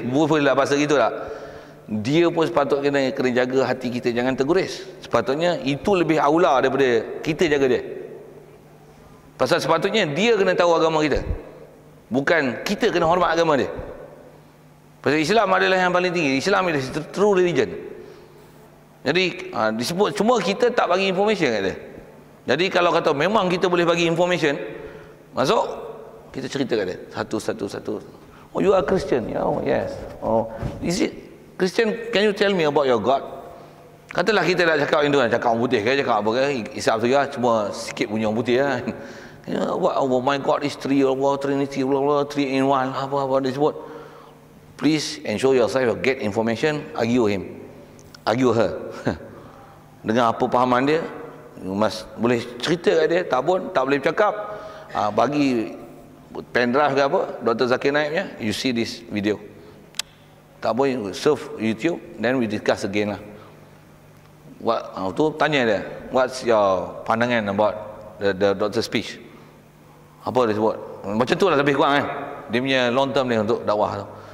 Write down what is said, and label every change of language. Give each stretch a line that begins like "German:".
Malay: Boleh bahasa gitu tak? Dia pun sepatutnya kena jaga hati kita jangan terguris. Sepatutnya itu lebih aula daripada kita jaga dia. Pasal sepatutnya dia kena tahu agama kita, bukan kita kena hormat agama dia. Pasal Islam adalah yang paling tinggi.
English: Islam is the true religion.
Malay: Jadi disebut cuma kita tak bagi information kat dia. Jadi kalau kata memang kita boleh bagi information, masuk kita cerita kat dia satu.
English: You are Christian? Yes. Is it Christian? Can you tell me about your God?
Malay: Katalah kita nak cakap itu, cakap orang putih ke, cakap apa ke, Islam tu ya, cuma sikit punya orang putih lah.
English: My God is three, Trinity, 3 in 1,
Malay: apa disebut.
English: Please ensure yourself get information, argue her.
Malay: Dengan apa pahaman dia, boleh cerita kat dia, tak boleh bercakap, bagi pendrive ke apa, Dr. Zakir Naik punya,
English: you see this video.
Malay: Tak boleh, surf YouTube,
English: then we discuss again
Malay: lah. Tu tanya dia,
English: what's your pandangan about the doctor speech?
Malay: Apa dia sebut? Macam tu lah lebih kurang kan. Dia punya long term ni untuk dakwah tu.